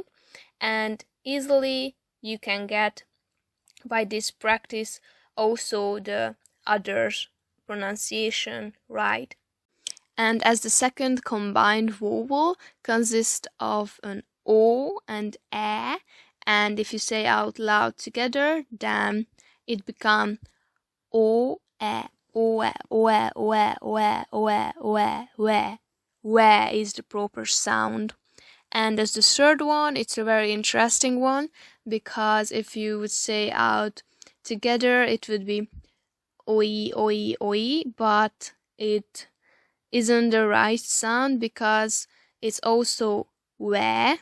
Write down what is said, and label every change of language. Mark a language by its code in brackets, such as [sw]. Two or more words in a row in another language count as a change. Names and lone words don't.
[en] And easily you can get, by this practice, also the others pronunciation right. And as the second combined vowel consists of an O and E, and if you say out loud together, then it becomes O, E, O, E, O, E, O, E, O, E, O, E, O, E, we. We is the proper sound. And as the third one, it's a very interesting one, because if you would say out together, it would be oi, oi, oi, but it isn't the right sound because it's also we.